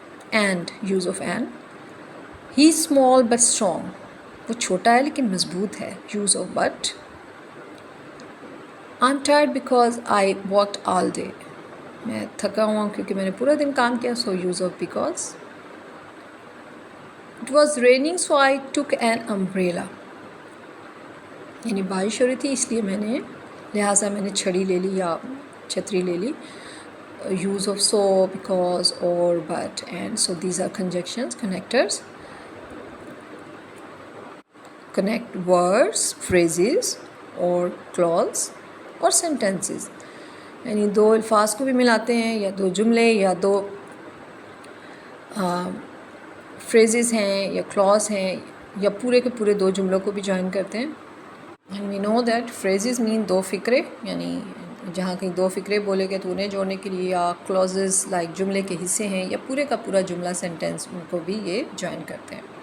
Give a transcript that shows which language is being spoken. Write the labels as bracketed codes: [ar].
[en] And, use of and. He small but strong. [ur] وہ چھوٹا ہے لیکن مضبوط ہے. [en] Use of but. I am tired because I worked all day. [ur] میں تھکا ہوا ہوں کیونکہ میں نے پورا دن کام کیا. [en] So use of because. It was raining so I took an umbrella. [ur] یعنی بارش ہو رہی تھی اس لیے لہٰذا میں نے چھڑی لے لی یا چھتری لے لی. [en] Use of so, because, or, but, and. So these are conjunctions, connectors. Connect words, phrases اور clause اور sentences. [ur] یعنی دو الفاظ کو بھی ملاتے ہیں یا دو جملے یا دو فریزز ہیں یا کلاس ہیں یا پورے کے پورے دو جملوں کو بھی جوائن کرتے ہیں. [en] and we know that phrases mean [ur] دو فقرے, یعنی جہاں کہیں دو فقرے بولے گئے تو انہیں جوڑنے کے لیے, یا کلوزز لائک جملے کے حصے ہیں یا پورے کا پورا جملہ سینٹینس, ان کو بھی یہ جوائن کرتے ہیں.